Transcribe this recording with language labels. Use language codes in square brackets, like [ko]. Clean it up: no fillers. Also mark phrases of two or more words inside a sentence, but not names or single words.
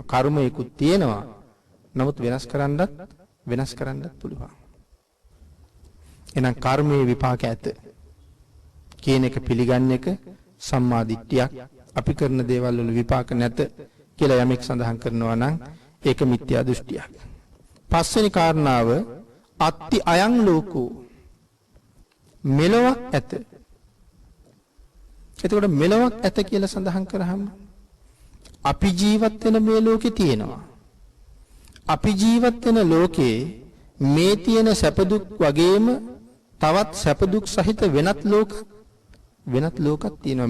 [si] කර්මයකුත් තියෙනවා. නමුත් වෙනස් කරන්නත් පුළුවන්. එහෙනම් කර්මයේ විපාක ඇත කියන එක පිළිගන්න එක සම්මා දිට්ඨියක්. අපි කරන දේවල් වල විපාක නැත කියලා යමෙක් සඳහන් කරනවා නම් ඒක මිත්‍යා දෘෂ්ටියක්. පස්වෙනි කාරණාව [pi] අත්ති අයං ලෝකෝ [si] මෙලොවක් ඇත. එතකොට මෙලොවක් ඇත කියලා සඳහන් කරාම අපි ජීවත් වෙන මේ ලෝකේ තියෙනවා. අපි ජීවත් වෙන ලෝකේ මේ තියෙන සැප දුක් වගේම තවත් සැප දුක් සහිත වෙනත් ලෝකක් තියෙනවා.